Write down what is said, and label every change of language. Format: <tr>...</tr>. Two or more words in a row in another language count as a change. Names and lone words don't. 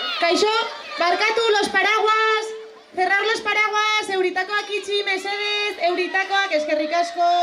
<eu>Kaixo, barkatu</eu> <es>los paraguas. Cerrar los paraguas,</es> <eu>euritakoak itxi, mesedez, euritakoak, eskerrik asko.</eu>